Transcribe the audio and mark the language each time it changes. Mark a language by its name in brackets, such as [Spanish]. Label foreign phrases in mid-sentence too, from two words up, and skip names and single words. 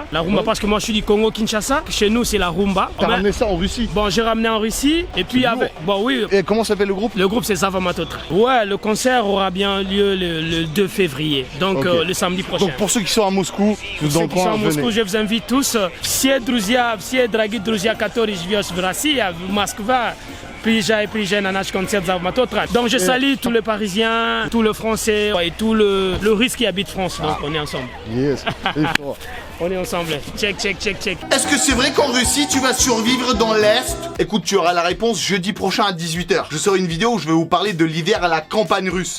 [French] La rumba parce que moi je suis du Congo Kinshasa. Chez nous c'est la rumba. T'as ramené ça en Russie? Bon, j'ai ramené en Russie et puis avec... Bon oui. Et comment s'appelle le groupe? Le groupe c'est Zavamatotra. Ouais, le concert aura bien lieu le 2 février. Donc okay. Le samedi prochain. Donc pour ceux qui sont à Moscou, dans le coin, Moscou, je vous invite tous. [Russian] Все дорогие друзья, которые живут в России, в Москве, приезжай на наш концерт Zavamatotra. [French] Donc je salue tous les Parisiens, tous les Français et tout le Russe qui habite France. Donc on est ensemble. Yes. On est ensemble. Check. Est-ce que c'est vrai qu'en Russie, tu vas survivre dans l'Est? Écoute, tu auras la réponse jeudi prochain à 18h. Je sors une vidéo où je vais vous parler de l'hiver à la campagne russe.